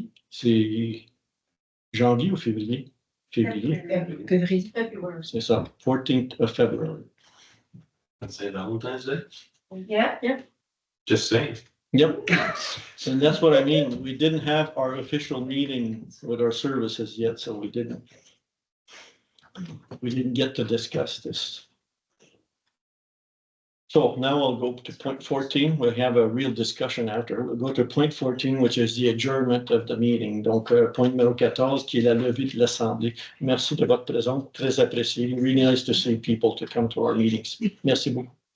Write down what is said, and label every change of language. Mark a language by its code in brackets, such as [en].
[fr] C'est janvier ou février? Février. C'est ça, [en] 14th of February. Let's say Valentine's Day. Yeah. Just saying. Yep. And that's what I mean. We didn't have our official meeting with our services yet, so we didn't get to discuss this. So now I'll go to point 14. We'll have a real discussion after. We'll go to point 14, which is the adjournment of the meeting. [fr] Donc, point numéro 14, qui est la levée de l'Assemblée. Merci de votre présence, très apprécié. [en] Really nice to see people to come to our meetings. [fr] Merci beaucoup.